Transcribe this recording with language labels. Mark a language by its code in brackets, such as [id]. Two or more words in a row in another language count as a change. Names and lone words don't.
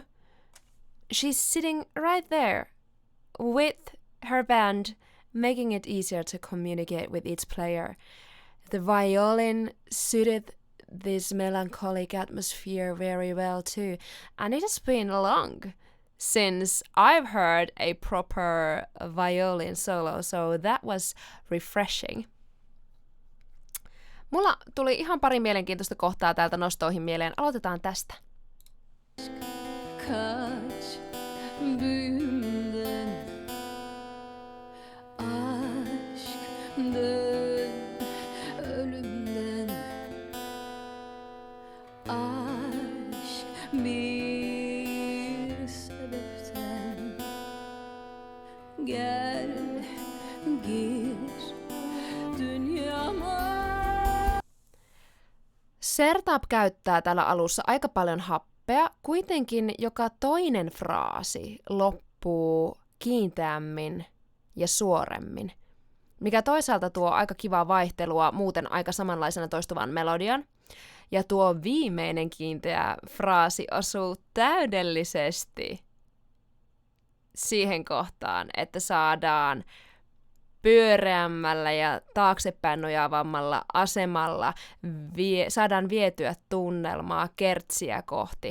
[en] She's sitting right there with her band, making it easier to communicate with each player. The violin suited this melancholic atmosphere very well too, and it has been long since I've heard a proper violin solo, so that was refreshing. [fi] Mulla tuli ihan pari mielenkiintoista kohtaa täältä nostoihin mieleen. Aloitetaan tästä. [tr] Kaç büyümden aşkdan ölümden aşk bir sebepten gel gir dünyama. [fi] Sertab käyttää täällä alussa aika paljon happea, kuitenkin joka toinen fraasi loppuu kiinteämmin ja suoremmin, mikä toisaalta tuo aika kivaa vaihtelua muuten aika samanlaisena toistuvan melodian. Ja tuo viimeinen kiinteä fraasi osuu täydellisesti siihen kohtaan, että saadaan pyöreämmällä ja taaksepäin nojaavammalla asemalla saadaan vietyä tunnelmaa kertsiä kohti.